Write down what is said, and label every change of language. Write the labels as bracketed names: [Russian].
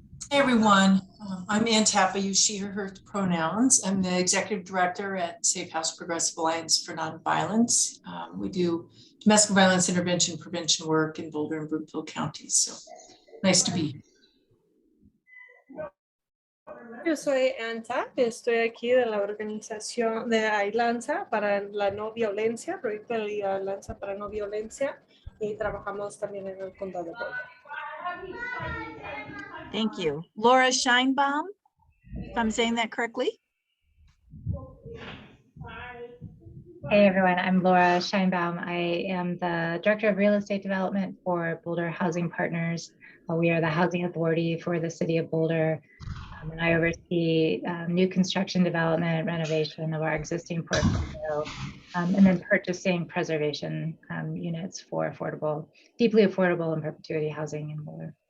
[English] Hey everyone, I'm Ann Tapp. I use she, her pronouns. I'm the executive director at Safe House Progressive Alliance for Nonviolence. We do domestic violence intervention prevention work in Boulder and Brookville counties. So nice to be here. [Spanish] Yo soy Ann Tapp, estoy aquí de la organización de Alianza para la no violencia, proyecto de Alianza para no violencia y trabajamos también en el condado de Boulder. [English] Thank you. Laura Scheinbaum, if I'm saying that correctly. Hey everyone, I'm Laura Scheinbaum. I am the Director of Real Estate Development for Boulder Housing Partners. We are the housing authority for the city of Boulder. And I oversee new construction development, renovation of our existing portfolio, and then purchasing preservation units for affordable, deeply affordable and perpetuity housing in Boulder.